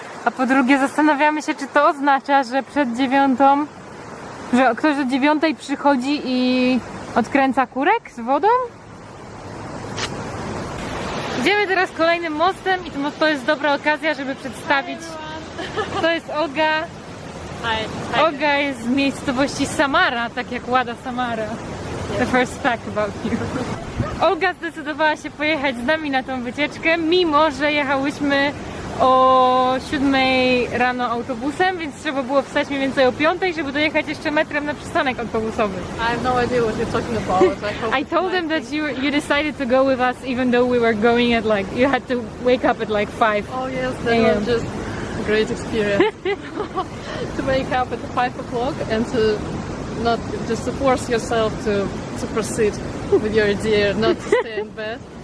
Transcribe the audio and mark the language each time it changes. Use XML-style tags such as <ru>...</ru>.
<pl>A po drugie zastanawiamy się, czy to oznacza, że przed 9, że ktoś o 9 przychodzi i odkręca kurek z wodą? Idziemy teraz kolejnym mostem i to jest dobra okazja, żeby przedstawić. To jest Olga. Olga jest z miejscowości Samara, tak jak Łada Samara.</pl> <en>The first fact about you.</en> <pl>Olga zdecydowała się pojechać z nami na tą wycieczkę, mimo że jechałyśmy o 7 rano autobusem, więc trzeba było wstać mniej więcej o 5, żeby dojechać jeszcze metrem na przystanek autobusowy.</pl> <en>I have no idea what you're talking about. I told them that you decided to go with us even though we were going at like, you had to wake up at like 5. Oh yes, that was just a great experience. To wake up at 5 o'clock and to not just to force yourself to proceed with your idea, not to stay in bed.</en>